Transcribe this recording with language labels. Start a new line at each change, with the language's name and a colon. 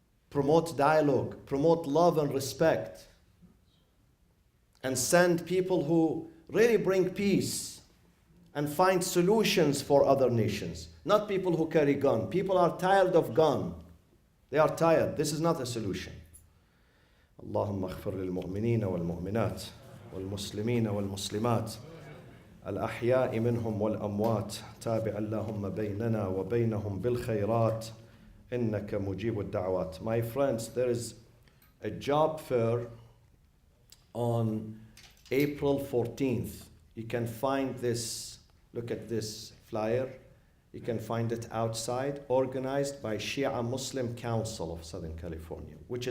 English: Promote dialogue, promote love and respect. And send people who really bring peace and find solutions for other nations. Not people who carry gun. People are tired of gun. They are tired. This is not a solution.
Arabic: اللهم اغفر للمؤمنين والمؤمنات والمسلمين والمسلمات الأحياء منهم والأموات تابع اللهم بيننا وبينهم بالخيرات إنك مجيب الدعوات.
English: My friends, there is a job fair on April 14th. You can find this, look at this flyer. You can find it outside, organized by Shia Muslim Council of Southern California, which is